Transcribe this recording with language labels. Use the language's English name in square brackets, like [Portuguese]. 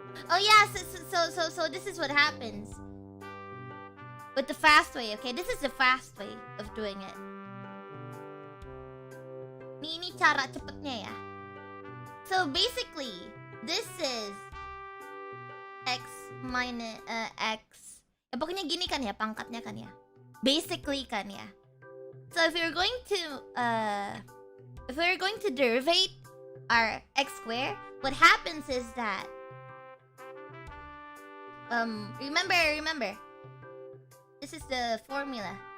[English] Oh yeah, so this is what happens with the fast way, okay? This is the fast way of doing it. [Indonesian] Ini cara cepetnya ya. [English] So basically, this is x minus x. [Indonesian] Ya pokoknya gini kan ya pangkatnya kan ya. Basically kan ya. [English] So if we're going to derivate our x squared, what happens is that remember, this is the formula.